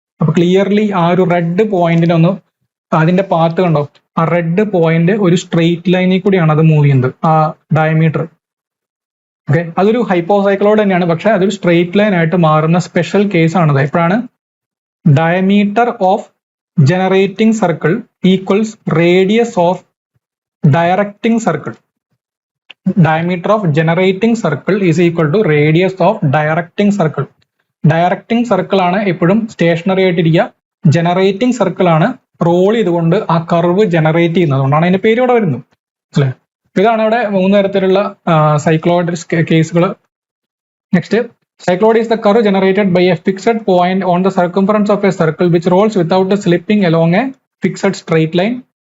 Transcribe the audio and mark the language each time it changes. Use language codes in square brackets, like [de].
[ml] അപ്പൊ ക്ലിയർലി ആ ഒരു റെഡ് പോയിന്റിനെ ഒന്ന്, അതിന്റെ പാത്ത് കണ്ടോ, ആ റെഡ് പോയിന്റ് ഒരു സ്ട്രെയിറ്റ് ലൈനിൽ കൂടിയാണ് അത് മൂവ് ചെയ്യുന്നത്, ആ ഡയമീറ്റർ. ഓക്കെ, അതൊരു ഹൈപ്പോസൈക്ലോയിഡ് തന്നെയാണ്, പക്ഷെ അതൊരു സ്ട്രെയിറ്റ് ലൈൻ ആയിട്ട് മാറുന്ന സ്പെഷ്യൽ കേസ് ആണത്. എപ്പോഴാണ്? [en] Diameter of generating circle equals radius of directing circle. Diameter of generating circle is equal to radius of directing circle. [ml] Directing circle ആണ് എപ്പോഴും സ്റ്റേഷനറി ആയിട്ടിരിക്കുക. ജനറേറ്റിംഗ് സർക്കിൾ ആണ് റോൾ ചെയ്തുകൊണ്ട് ആ കർവ് ജനറേറ്റ് ചെയ്യുന്നത്. അതുകൊണ്ടാണ് അതിന്റെ പേര് ഇവിടെ വരുന്നത്. മനസ്സിലായോ? ഇതാണ് ഇവിടെ 3 തരത്തിലുള്ള സൈക്ലോയിഡ് കേസുകൾ. [en] Next, cycloid is the curve generated by a fixed point on the circumference of a circle which rolls without slipping along a fixed straight line.